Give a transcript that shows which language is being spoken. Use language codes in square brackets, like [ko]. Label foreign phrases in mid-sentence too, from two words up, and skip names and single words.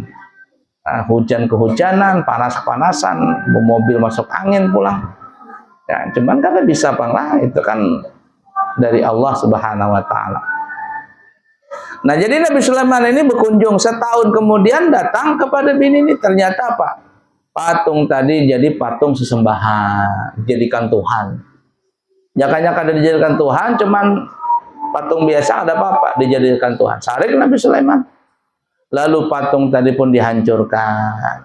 [id] Hujan kehujanan, panas-panasan, mobil masuk angin pulang. Ya, cuman kan bisa Bang lah, itu kan dari Allah [ar] سبحانه وتعالى. [id] Nah, jadi Nabi Sulaiman ini berkunjung, setahun kemudian datang kepada bini ini, ternyata apa? Patung tadi jadi patung sesembahan, dijadikan Tuhan. [bjn] Jakanya kada dijadikan Tuhan, cuman patung biasa, ada apa-apa dijadikan Tuhan. Sarik Nabi Sulaiman. [id] Lalu patung tadi pun dihancurkan.